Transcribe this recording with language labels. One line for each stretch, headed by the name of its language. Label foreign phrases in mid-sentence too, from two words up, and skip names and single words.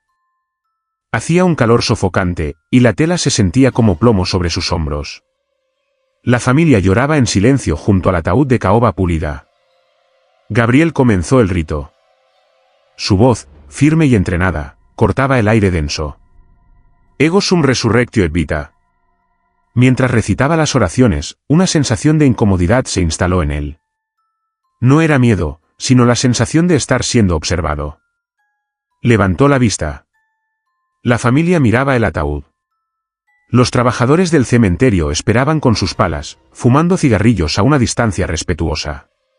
Spanish: Hacía un calor sofocante, y la tela se sentía como plomo sobre sus hombros. La familia lloraba en silencio junto al ataúd de caoba pulida. Gabriel comenzó el rito. Su voz, firme y entrenada, cortaba el aire denso.
Latin: Ego sum resurrectio et vita.
Spanish: Mientras recitaba las oraciones, una sensación de incomodidad se instaló en él. No era miedo, sino la sensación de estar siendo observado. Levantó la vista. La familia miraba el ataúd. Los trabajadores del cementerio esperaban con sus palas, fumando cigarrillos a una distancia respetuosa.